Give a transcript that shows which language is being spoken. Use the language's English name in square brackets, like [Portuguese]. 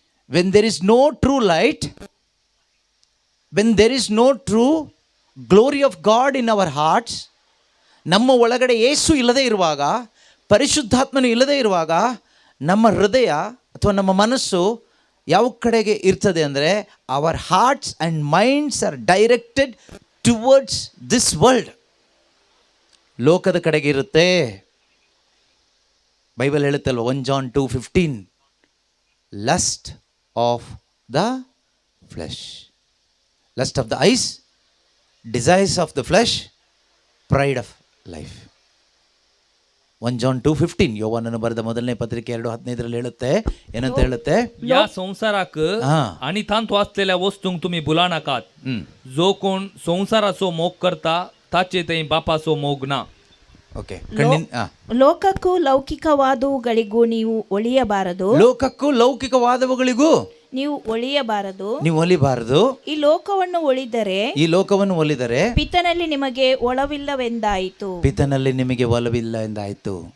[English] When there is no true light, when there is no true glory of God in our hearts, [Kannada] ನಮ್ಮ ಒಳಗಡೆ ಯೇಸು ಇಲ್ಲದೆ ಇರುವಾಗ, ಪರಿಶುದ್ಧಾತ್ಮನು ಇಲ್ಲದೆ ಇರುವಾಗ, ನಮ್ಮ ಹೃದಯ ಅಥವಾ ನಮ್ಮ ಮನಸ್ಸು ಯಾವ ಕಡೆಗೆ ಇರ್ತದೆ ಅಂದರೆ, [English] Our hearts and minds are directed towards this world. [Kannada] ಲೋಕದ ಕಡೆಗೆ ಇರುತ್ತೆ. Bible ಹೇಳುತ್ತಲ್ವ [English] 1 John 2:15, lust of the flesh, lust of the eyes, desires of the flesh, pride of life. [Kannada] 1 John 2:15 ಯೋವಾನನು ಬರೆದ ಮೊದಲನೇ ಪತ್ರಿಕೆ 2:15 ಹೇಳುತ್ತೆ. ಏನಂತ ಹೇಳುತ್ತೆ? [Goan Konkani] या संसाराक आणि तांत वाचलेल्या वस्तूंक तुम्ही भुला नाकात. जो कोण संसाराचो मोग करता ताचे ते बापाचो मोग ना. ಓಕೆ. [Kannada] ಲೋಕಕ್ಕೂ ಲೌಕಿಕವಾದವುಗಳಿಗೂ ನೀವು ಒಲಿಯಬಾರದು. ಲೋಕಕ್ಕೂ ಲೌಕಿಕವಾದವುಗಳಿಗೂ ನೀವು ಒಲಿಯಬಾರದು. ನೀವು ಒಲಿಬಾರದು. ಈ ಲೋಕವನ್ನು ಒಲಿದರೆ ಪಿತನಲ್ಲಿ ನಿಮಗೆ ಒಲವಿಲ್ಲವೆಂದಾಯಿತು. ಪಿತನಲ್ಲಿ ನಿಮಗೆ ಒಲವಿಲ್ಲ ಎಂದಾಯಿತು.